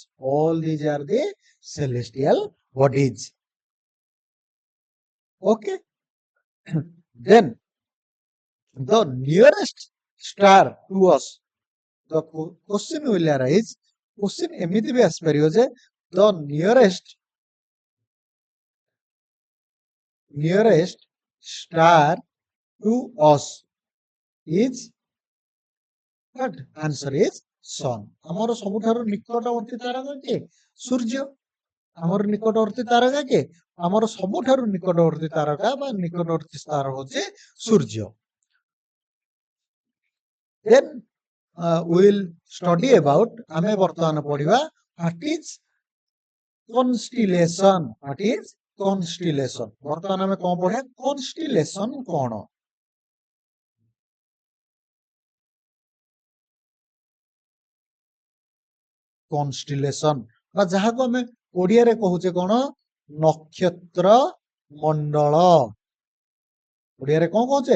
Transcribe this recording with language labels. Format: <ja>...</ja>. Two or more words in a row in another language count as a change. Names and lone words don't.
<en>All these are the celestial bodies. Okay. Then the nearest star to us, the question will arise. Question</en> <or>ଏମିତି ବି ଆସିପାରେ ଯେ</or> <en>the nearest star to us is what? Answer is sun.</en> <or>ଆମର ସବୁଠାରୁ ନିକଟବର୍ତ୍ତୀ ତାରକା କିଏ? ସୂର୍ଯ୍ୟ। ଆମର ନିକଟବର୍ତ୍ତୀ ତାରକା କିଏ? ଆମର ସବୁଠାରୁ ନିକଟବର୍ତ୍ତୀ ତାରକା ବା ନିକଟବର୍ତ୍ତୀ ତାର ହଉଛି ସୂର୍ଯ୍ୟ।</or> <en>Then we will study about</en> <or>ଆମେ ବର୍ତ୍ତମାନ ପଢିବା</or> <en>what is constellation. What is constellation?</en> <or>ବର୍ତ୍ତମାନ ଆମେ କଣ ପଢିବା? constellation କଣ? constellation ବା ଯାହାକୁ ଆମେ ଓଡ଼ିଆରେ କହୁଛେ କଣ? ନକ୍ଷତ୍ର ମଣ୍ଡଳ। ଓଡ଼ିଆରେ କଣ କହୁଛେ?</or>